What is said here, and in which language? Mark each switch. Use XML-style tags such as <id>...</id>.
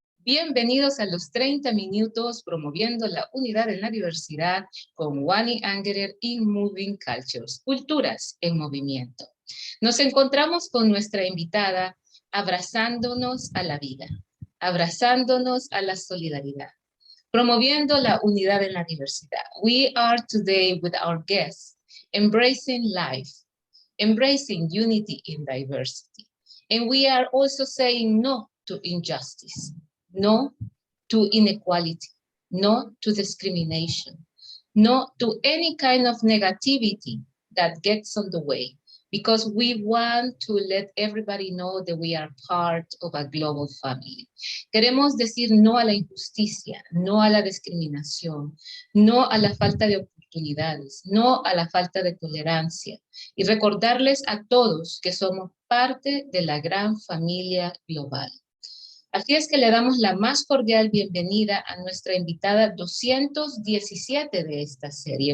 <es>Bienvenidos a los 30 minutos promoviendo la unidad en la diversidad con Wani Angerer y Moving Cultures, culturas en movimiento. Nos encontramos con nuestra invitada abrazándonos a la vida, abrazándonos a la solidaridad, promoviendo la unidad en la diversidad.</es> <en>We are today with our guests, embracing life, embracing unity in diversity. And we are also saying no to injustice, no to inequality, no to discrimination, no to any kind of negativity that gets on the way, because we want to let everybody know that we are part of a global family.</en> <es>Queremos decir no a la injusticia, no a la discriminación, no a la falta de oportunidades, no a la falta de tolerancia, y recordarles a todos que somos parte de la gran familia global. Así es que le damos la más cordial bienvenida a nuestra invitada 217 de esta serie.</es>